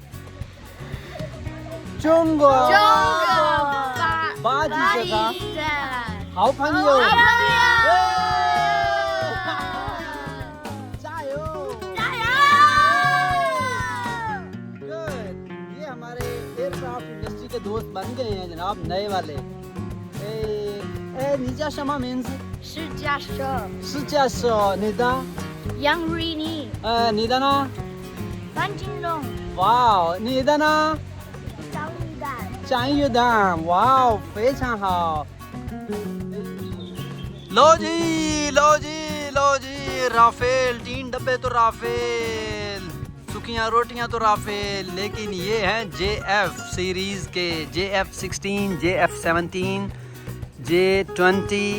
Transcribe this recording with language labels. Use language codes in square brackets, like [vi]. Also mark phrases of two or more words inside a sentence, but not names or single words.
[hi] चुंगो बाजी हाउ फंगियो ये हमारे एयरक्राफ्ट इंडस्ट्री के दोस्त बन गए हैं जनाब, नए वाले। [zh] 你叫什么名字？施加舍施教授，你的？杨瑞妮、你的呢？范金龙、哇，你的呢？张玉丹。张玉丹，哇，非常好。 [hi] लो जी राफेल 3 डब्बे तो राफेल, सुखियाँ रोटियाँ तो राफेल, लेकिन ये हैं JF सीरीज़ के JF-16, JF-17, J-20।